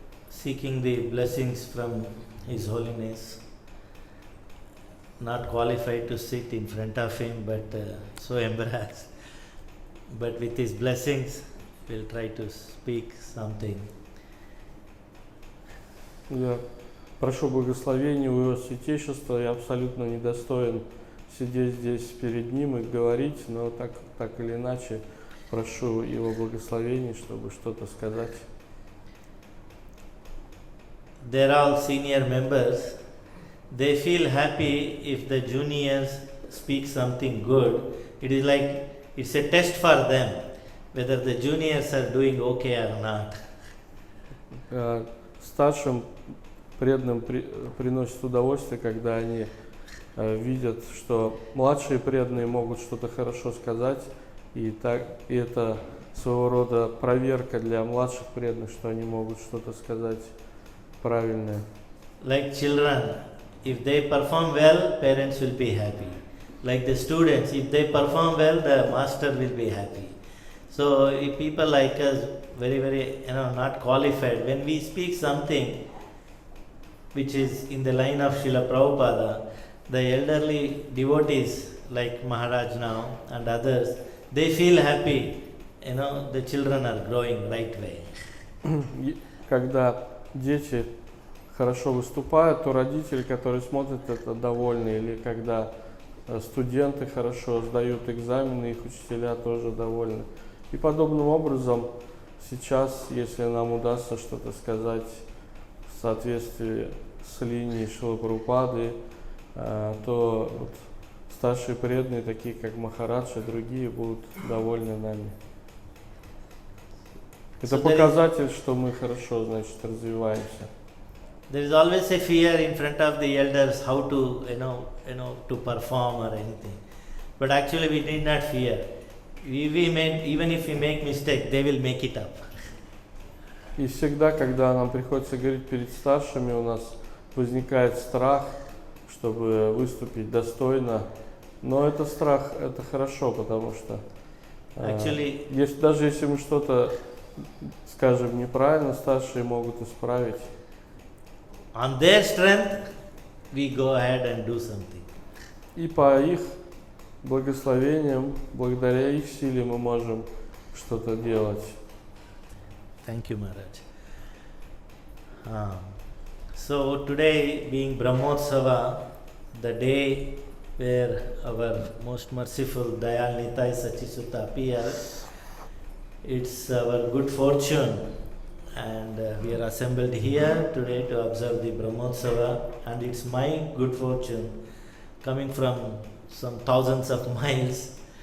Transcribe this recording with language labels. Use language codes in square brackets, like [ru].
[en] Seeking the blessings from His Holiness, not qualified to sit in front of him, but so embarrassed. But with his blessings, we'll try to speak something. [ru] Я прошу благословения у Его Святейшества. Я абсолютно недостоин сидеть здесь перед Ним и говорить, но так или иначе прошу Его благословения, чтобы что-то сказать. [en] They're all senior members. They feel happy if the juniors speak something good. It is like it's a test for them whether the juniors are doing okay or not. [ru] Старшим преданным приносит удовольствие, когда они видят, что младшие преданные могут что-то хорошо сказать, и это своего рода проверка для младших преданных, что они могут что-то сказать правильное. [en] Like children, if they perform well, parents will be happy. Like the students, if they perform well, the master will be happy. So if people like us, very, not qualified, when we speak something which is in the line of Srila Prabhupada, the elderly devotees like Maharaj now and others, they feel happy, the children are growing right way. [ru] Когда дети хорошо выступают, то родители, которые смотрят это, довольны. Или когда студенты хорошо сдают экзамены, их учителя тоже довольны. И подобным образом сейчас, если нам удастся что-то сказать в соответствии с линией Шрилы Прабхупады, то вот старшие преданные, такие как Махарадж и другие, будут довольны нами. Это показатель, что мы хорошо, значит, развиваемся. [en] There is always a fear in front of the elders how to, to perform or anything. But actually we need not fear. Even if we make mistake, they will make it up. [ru] И всегда, когда нам приходится говорить перед старшими, у нас возникает страх, чтобы выступить достойно. Но это страх, это хорошо, потому что даже если мы что-то скажем неправильно, старшие могут исправить. [en] On their strength, we go ahead and do something. [ru] И по их благословениям, благодаря их силе мы можем что-то делать. [en] Thank you, Maharaj. So today, being Brahmotsava, the day where our most merciful Dayal Nitai Sachisutta appears, it's our good fortune, and we are assembled here today to observe the Brahmotsava, and it's my good fortune coming from some thousands of miles,